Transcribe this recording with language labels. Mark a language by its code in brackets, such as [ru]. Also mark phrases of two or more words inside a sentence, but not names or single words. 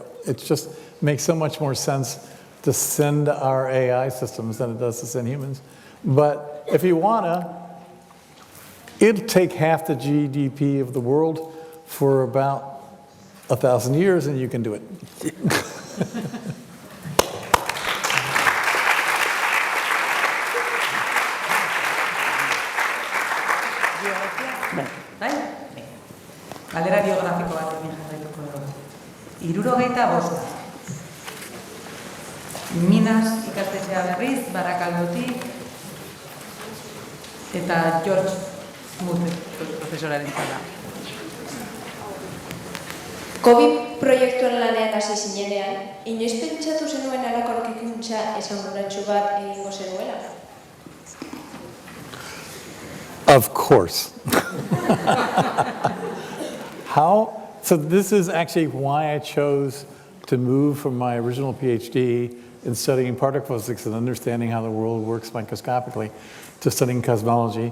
[en] It just makes so much more sense to send our AI systems than it does to send humans. But if you wanna, it'll take half the GDP of the world for about 1,000 years, and you can do it. [eu] Bai? Galdera biografiko bat egin jarraituko dugu. 75. Minas ikastetxea berriz, Barakaldotik, eta George Smoot profesoraren zara. COVID proiektuan lanean hasi zinenean, inoiz pentsatu zenuen halako aurkikuntza esanguratsu bat egingo zenuela? [en] Of course. So this is actually why I chose to move from my original PhD in studying particle physics and understanding how the world works microscopically to studying cosmology.